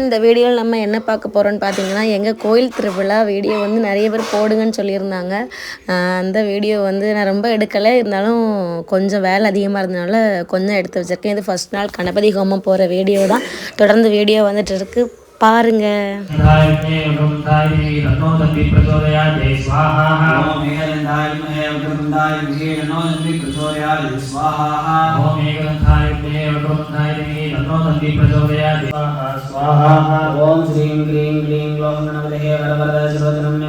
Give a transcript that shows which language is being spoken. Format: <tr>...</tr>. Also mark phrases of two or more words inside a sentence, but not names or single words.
<ta>இந்த வீடியோவில் நம்ம என்ன பார்க்க போகிறோன்னு பார்த்தீங்கன்னா, எங்கள் கோயில் திருவிழா வீடியோ வந்து நிறைய பேர் போடுங்கன்னு சொல்லியிருந்தாங்க. அந்த வீடியோ வந்து நான் ரொம்ப எடுக்கலை, இருந்தாலும் கொஞ்சம் வேலை அதிகமாக இருந்தனால கொஞ்சம் எடுத்து வச்சுருக்கேன். இது ஃபஸ்ட் நாள் கணபதி ஹோமம் போகிற வீடியோ தான். தொடர்ந்து வீடியோ வந்துட்டு இருக்கு, பாருங்க.</ta> <sa>ओम श्रीं क्लीं क्लीं ग्लौं गणपतये वरवरद सर्वधनम्ये</sa>